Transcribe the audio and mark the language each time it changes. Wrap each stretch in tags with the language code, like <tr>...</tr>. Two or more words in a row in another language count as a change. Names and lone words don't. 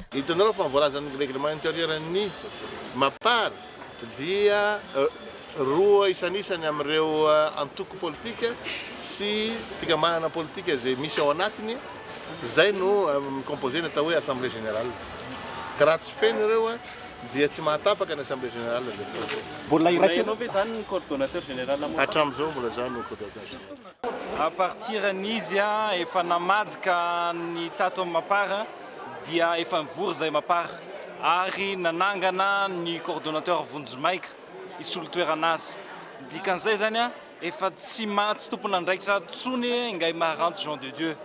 <mg>Hitanareo fa voalazan'ny</mg> <fr>règlement intérieur</fr> <mg>ny mapara dia roa isan'isany amin'ireo antoko politika sy fikambanana politika izay misy ao anatiny zay no composena atao hoe</mg> <fr>assemblée générale.</fr> <mg>Ka raha tsy feno ireo dia tsy mahatapaka ny</mg> <fr>assemblée générale.</fr> <mg>Mbola irainao ve zany ny</mg> <fr>coordonnateur général</fr> <mg>hatramin'izao mbola zany no coordonnateur.</mg> <fr>À partir</fr> <mg>n'izy efa namadika ny tato amin'ny mapara dia efa mivory zay mapara ary nanangana ny coordonnateur Vonjimaika isolo toerana azy. Dikan'izay zany efa tsy tompona andraikitra tsony ngay Maranto Jean de Dieu.</mg>